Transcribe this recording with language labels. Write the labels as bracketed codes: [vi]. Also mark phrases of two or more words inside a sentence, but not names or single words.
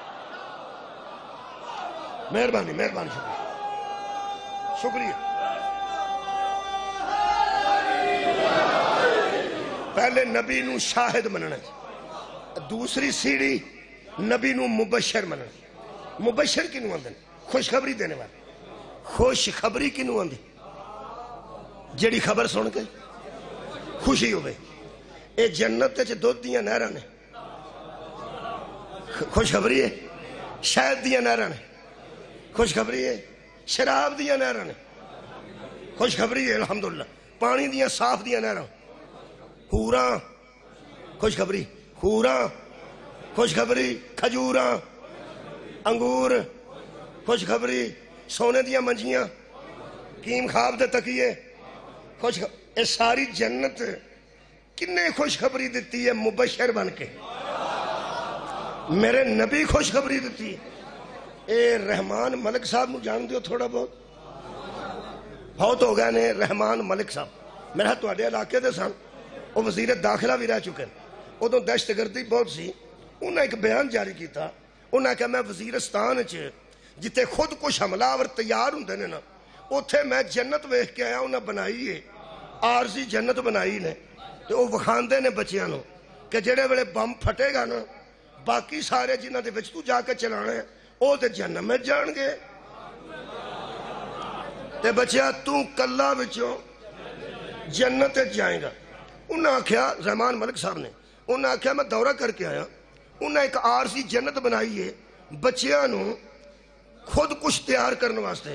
[pa] مہربانی, شکریہ. پہلے نبی نو شاہد مننا, دوسری سیڑھی نبی نو مبشر مننا. مبشر کی نو آندن؟ خوشخبری دینے والا. خوشخبری کی نو آندی؟ جیڑی خبر سن کے خوشی ہوئے. اے جنت تے دودھ دیاں نہراں نے, خوشخبری ہے. شہد دیاں نہراں نے, خوشخبری ہے. شراب دیاں نہراں نے, خوشخبری ہے الحمدللہ. پانی دیاں صاف دیاں نہراں, حوراں خوشخبری, حوراں خوشخبری. کھجوراں, انگور خوشخبری. سونے دیاں منجیاں, کیم خواب دے تکیے خوشخبری. اے ساری جنت کنے خوشخبری دیتی ہے مبشر بن کے؟ میرے نبی خوشخبری دیتی ہے. اے رحمان ملک صاحب نو جان دیو تھوڑا بہت؟ بہت ہو گئے نے رحمان ملک صاحب. میرا تواڈے علاقے دے سن, وہ وزیر داخلہ بھی رہ چکے. ادوں دہشت گردی بہت سی. انہیں ایک بیان جاری کیتا, انہیں کہا میں وزیرستان جتے خود کچھ حملہ آور تیار ہوندے نے نا, اوتھے میں جنت ویکھ کے آیا. انہیں بنائی ہے عارضی جنت بنائی نے, تے وہ وکھاندے نے بچیاں نو کہ جڑے ویلے بم پھٹے گا نا, باقی سارے جنہ دے وچ تو جا کے چلانا ہے او تے جہنم میں جان گے, تے بچیا تو کلا وچوں جنت جائیں گا. انہاں آکھیا, رحمان ملک صاحب نے, انہاں آکھیا میں دورہ کر کے آیا. انہاں ایک عارضی جنت بنائی ہے بچیاں نو خود کچھ تیار کرنے واسطے.